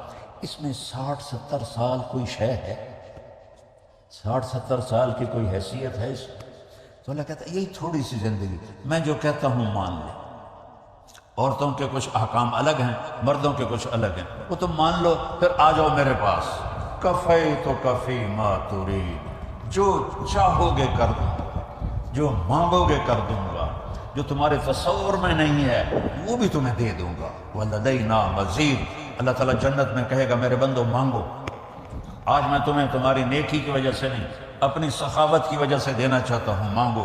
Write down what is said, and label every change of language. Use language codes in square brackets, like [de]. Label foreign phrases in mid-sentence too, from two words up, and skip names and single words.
[ur] اس میں 60-70 سال کوئی شے ہے، 60-70 سال کی کوئی حیثیت ہے اس میں. تو اللہ کہتا ہے یہی تھوڑی سی زندگی، میں جو کہتا ہوں مان لے. عورتوں کے کچھ احکام الگ ہیں، مردوں کے کچھ الگ ہیں، وہ تم مان لو، پھر آ جاؤ میرے پاس. [ar] کفی تو کفی ما ترید، [ur] جو چاہو گے کر دوں گا، جو مانگو گے کر دوں گا، جو تمہارے تصور میں نہیں ہے وہ بھی تمہیں دے دوں گا. [ar] وَلَدَيْنَا مَزِيدٌ. [ur] اللہ تعالیٰ جنت میں کہے گا میرے بندو مانگو. آج میں تمہیں تمہاری نیکی کی وجہ سے نہیں، اپنی سخاوت کی وجہ سے دینا چاہتا ہوں، مانگو.